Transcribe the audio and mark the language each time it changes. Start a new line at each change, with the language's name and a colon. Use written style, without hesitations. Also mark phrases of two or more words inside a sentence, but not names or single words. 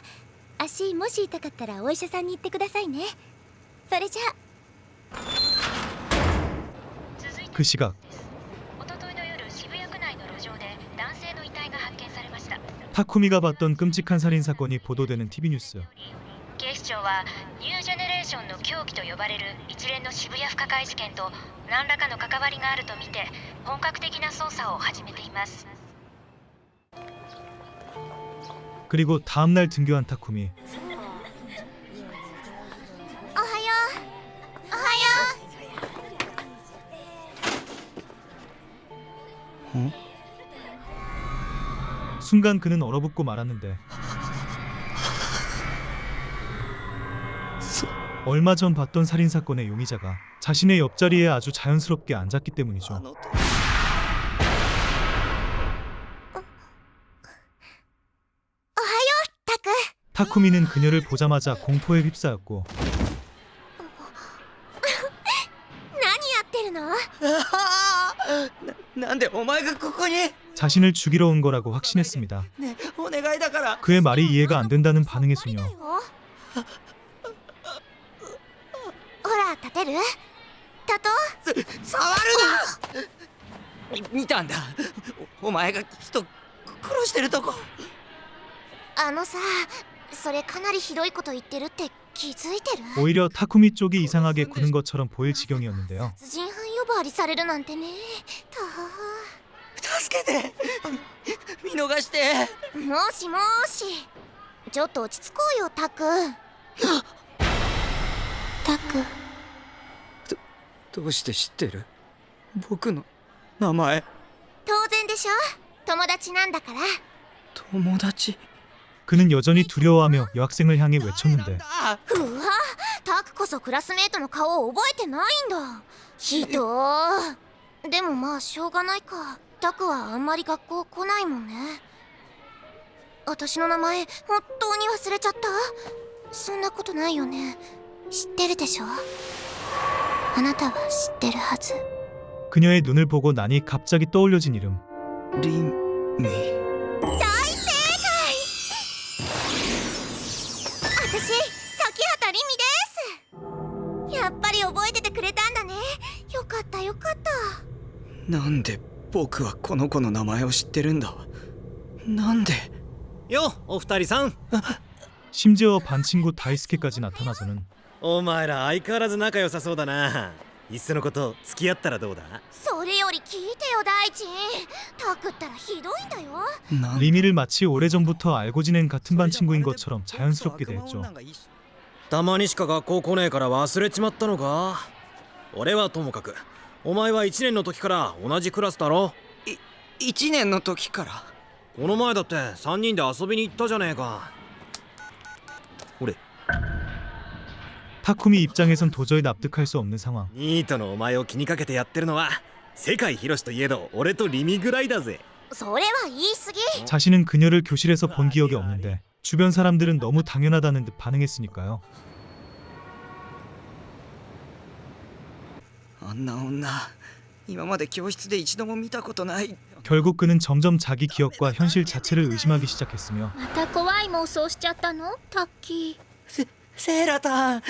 Japanese: 足もし痛かったらお医者さんに行ってくださいね。それじゃあ。
Korean: 그 시각 타쿠미가 봤던 끔찍한 살인 사건이 보도되는 TV 뉴스.
Japanese: 警視庁はニュージェネレーションの狂気と呼ばれる一連の渋谷不可解事件と何らかの関わりがあるとみて本格的な捜査を始めています。
Korean: 그리고 다음 날 등교한 타쿠미.
Japanese: おはよう。おはよう。
Korean: 순간 그는 얼어붙고 말았는데 얼마 전 봤던 살인 사건의 용의자가 자신의 옆자리에 아주 자연스럽게 앉았기 때문이죠. 타쿠미는 그녀를 보자마자 공포에 휩싸였고
Japanese: 何やってるの？なんでお前がここに？
Korean: 자신을 죽이러 온 거라고 확신했습니다.
Japanese: ね、お願いだから。
Korean: 그의 말이 이해가 안 된다는 반응의 소녀.
Japanese: ほら立てる？立とう。触るな。見たんだ。お前が人殺してるとこ。あのさ、それかなりひどいこと言ってるって気づいてる？
Korean: 오히려 타쿠미 쪽이 이상하게 구는 것처럼 보일 지경이었는데요.
Japanese: 殺人犯呼ばわりされるなんてね。助けて。見逃して。もしもし。ちょっと落ち着こうよ、タク。タク。どうして知ってる？僕の名前。当然でしょ。友達なんだから。友達。
Korean: 그는 여전히 두려워하며 여학생을 향해 외쳤는데
Japanese: うわ、タクこそクラスメートの顔を覚えてないんだ。ひどー。でもまあしょうがないか。タクはあんまり学校来ないもんね。私の名前本当に忘れちゃった？そんなことないよね。知ってるでしょ？あなたは知ってるはず。
Korean: 그녀의 눈을 보고 나니 갑자기 떠올려진 이름.
Japanese: リンミ。私、崎畑凛美です。やっぱり覚えててくれたんだね。よかったよかった。なんで僕はこの子の名前を知ってるんだ。なんで。よ、お二人さん。
Korean: 심지어 반 친구 다이스케까지 나타나서는
Japanese: お前ら相変わらず仲良さそうだな。いっそのこと付き合ったらどうだ？それより聞いてよ大地。タクったらひどいんだよ。
Korean: 리미를 마치 오래전부터 알고 지낸 같은 반 친구인 것처럼 자연스럽게 대했죠.
Japanese: たまにしか学校来ねえから忘れちまったのか？俺はともかく、お前は1年の時から同じクラスだろ？1年の時から。この前だって3人で遊びに行ったじゃねえか。俺
Korean: 타쿠미 입장에선 도저히 납득할 수 없는 상황.
Japanese: ニートのお前を気にかけてやってるのは世界広しといえど俺とリミぐらいだぜ。それは言い過ぎ。
Korean: 자신은 그녀를 교실에서 본 기억이 없는데 주변 사람들은 너무 당연하다는 듯 반응했으니까요.
Japanese: あんな女、今まで教室で一度も見たことない。
Korean: 결국 그는 점점 자기 기억과 현실 자체를 의심하기 시작했으며
Japanese: また怖い妄想しちゃったの？タッキー。セーラタン。